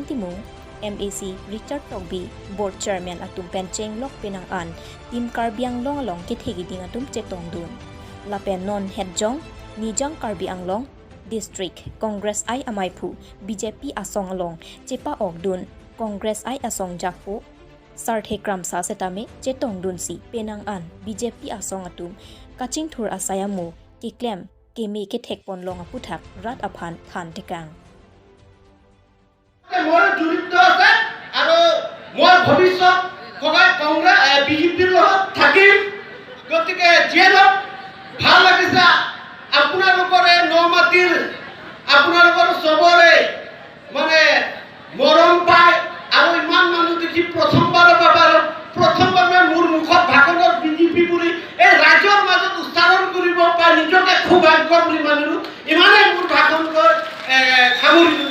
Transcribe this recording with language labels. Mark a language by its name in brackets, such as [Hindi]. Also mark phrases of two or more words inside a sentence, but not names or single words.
[Karbi] Timung MAC Richard Togbi [English] Board Chairman [Karbi] atum pencheng lok penang an Tim Karbi Anglong along kithegi ding atum chetong dun lapen non headjong nijang Karbi Anglong District Congress I amaipu BJP asong along chepa ogdun Congress I asong jakpo sarthe kramsa setame chetong dun si penang an BJP asong atum kaching thur asayamu ki claim ke me ke thekpon long aputhak rat aphan than tekang [Assamese] মোৰ জড়িত আছে আৰু মই ভৱিষ্যত সদায় কংগ্ৰেছ বিজেপিৰ লগত থাকিম গতিকে যিহেতু ভাল লাগিছে আপোনালোকৰে নমাটিৰ আপোনালোকৰ চবৰে মানে মৰম পায় আৰু ইমান মানুহ দেখি প্ৰথমবাৰৰ বাবে মোৰ মুখত ভাষণত বিজেপি বুলি এই ৰাজ্যৰ মাজত উচ্চাৰণ কৰিব পাই নিজকে খুব ভাগ্য বুলি মানিলোঁ ইমানেই মোৰ ভাষণ সামৰিলোঁ